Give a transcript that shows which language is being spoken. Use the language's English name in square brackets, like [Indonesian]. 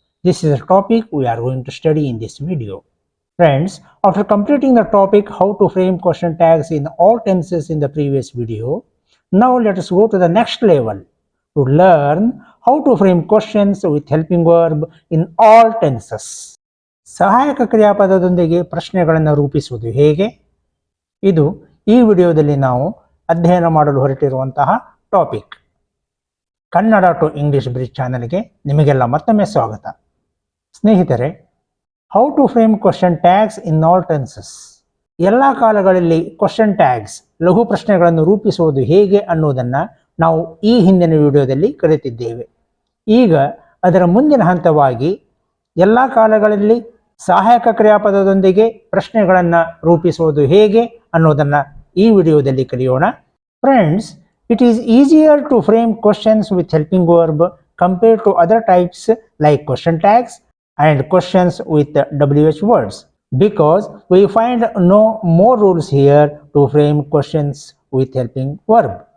[English] This is a topic we are going to study in this video. Friends, after completing the topic how to frame question tags in all tenses in the previous video, now let us go to the next level to learn how to frame questions with helping verb in all tenses. [Kannada] ಸಹಾಯಕ ಕ್ರಿಯಾಪದದೊಂದಿಗೆ ಪ್ರಶ್ನೆಗಳನ್ನು ರೂಪಿಸುವುದು ಹೇಗೆ? ಇದು ಈ ವಿಡಿಯೋದಲ್ಲಿ ನಾವು ಅಧ್ಯಯನ ಮಾಡಲು ಹೊರಟಿರುವಂತಹ topic. Kannada to English bridge ಚಾನಲ್ಗೆ ನಿಮಗೆಲ್ಲ ಮತ್ತೊಮ್ಮೆ ಸ್ವಾಗತ. ಸ್ನೇಹಿತರೆ, [English] How to frame question tags in all tenses. [Kannada] ಎಲ್ಲ ಕಾಲಗಳಲ್ಲಿ ಕ್ವಶನ್ ಟ್ಯಾಗ್ಸ್ ಲಘು ಪ್ರಶ್ನೆಗಳನ್ನು ರೂಪಿಸುವುದು ಹೇಗೆ ಅನ್ನೋದನ್ನು ನಾವು ಈ ಹಿಂದಿನ ವಿಡಿಯೋದಲ್ಲಿ ಕಲಿತಿದ್ದೇವೆ. ಈಗ ಅದರ ಮುಂದಿನ ಹಂತವಾಗಿ ಎಲ್ಲ ಕಾಲಗಳಲ್ಲಿ ಸಹಾಯಕ ಕ್ರಿಯಾಪದದೊಂದಿಗೆ ಪ್ರಶ್ನೆಗಳನ್ನು ರೂಪಿಸುವುದು ಹೇಗೆ ಅನ್ನೋದನ್ನು ಈ ವಿಡಿಯೋದಲ್ಲಿ ಕಲಿಯೋಣ. [English] Friends, it is easier to frame questions with helping verb compared to other types like question tags and questions with WH words, because we find no more rules here to frame questions with helping verb.